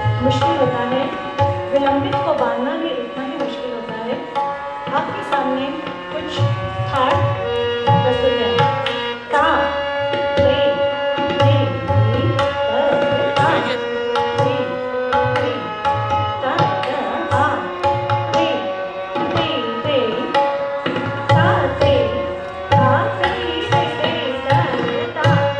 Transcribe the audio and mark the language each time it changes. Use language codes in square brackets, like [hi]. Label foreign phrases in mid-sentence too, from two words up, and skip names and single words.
[hi] मुश्किल होता है, विलंबित को बांधना भी उतना ही मुश्किल होता है। आपके सामने कुछ थाट प्रस्तुत है। ता, रे, रे, री, ता, रे, रे, ता, आ, रे, रे, रे, ता, रे, ता, रे, रे, रे, ता, ता,